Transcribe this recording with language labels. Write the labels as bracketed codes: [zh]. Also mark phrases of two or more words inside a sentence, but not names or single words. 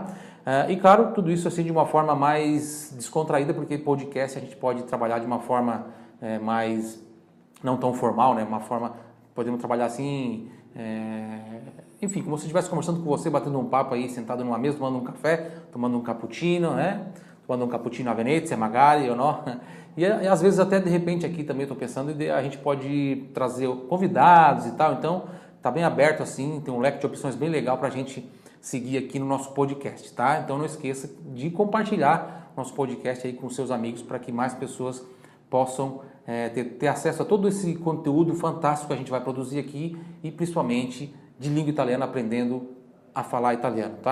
[pt] E claro, tudo isso assim de uma forma mais descontraída, porque podcast a gente pode trabalhar de uma forma mais não tão formal, né? Uma forma, podemos trabalhar assim, enfim, como se eu estivesse conversando com você, batendo um papo aí, sentado numa mesa, tomando um café, tomando um cappuccino, né? Tomando um cappuccino [it] a Venezia, magari [pt] ou não. E às vezes até de repente aqui também estou pensando, a gente pode trazer convidados e tal, então tá bem aberto assim, tem um leque de opções bem legal para a gente seguir aqui no nosso podcast, tá? Então não esqueça de compartilhar nosso podcast aí com seus amigos para que mais pessoas possam ter acesso a todo esse conteúdo fantástico que a gente vai produzir aqui e principalmente de língua italiana, aprendendo a falar italiano, tá?